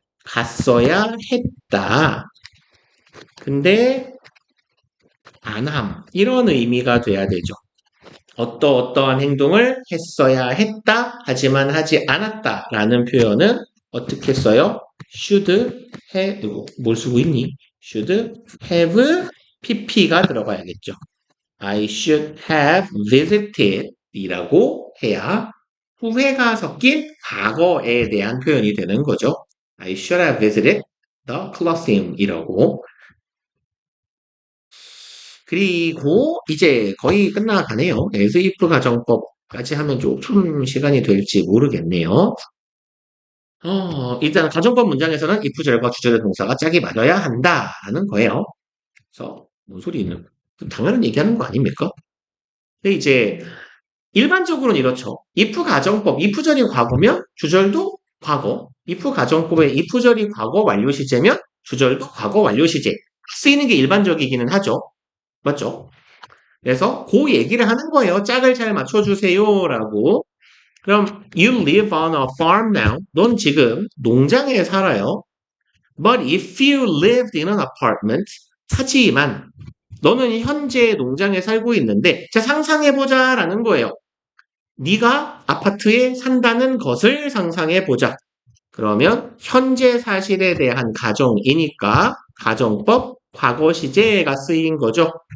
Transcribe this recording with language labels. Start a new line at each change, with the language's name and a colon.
Korean: 갔어야 했다. 근데 안함 이런 의미가 돼야 되죠. 어떠한 행동을 했어야 했다 하지만 하지 않았다 라는 표현은 어떻게 써요? should have, 뭘 쓰고 있니? should have pp가 들어가야겠죠.
English: I should have visited
Korean: 이라고 해야 후회가 섞인 과거에 대한 표현이 되는 거죠.
English: I should have visited the Colosseum
Korean: 이라고. 그리고 이제 거의 끝나가네요. as if 가정법까지 하면 조금 시간이 될지 모르겠네요. 일단 가정법 문장에서는 if 절과 주절의 동사가 짝이 맞아야 한다는 거예요. 그래서 뭔 소리는 당연한 얘기하는 거 아닙니까? 근데 이제 일반적으로는 이렇죠. if 가정법, if절이 과거면 주절도 과거. if 가정법의 if절이 과거 완료 시제면 주절도 과거 완료 시제. 쓰이는 게 일반적이기는 하죠. 맞죠? 그래서 그 얘기를 하는 거예요. 짝을 잘 맞춰주세요라고.
English: 그럼 you live on a farm now.
Korean: 넌 지금 농장에 살아요.
English: But if you lived in an apartment,
Korean: 하지만 너는 현재 농장에 살고 있는데 자 상상해보자라는 거예요. 네가 아파트에 산다는 것을 상상해보자. 그러면 현재 사실에 대한 가정이니까 가정법 과거 시제가 쓰인 거죠.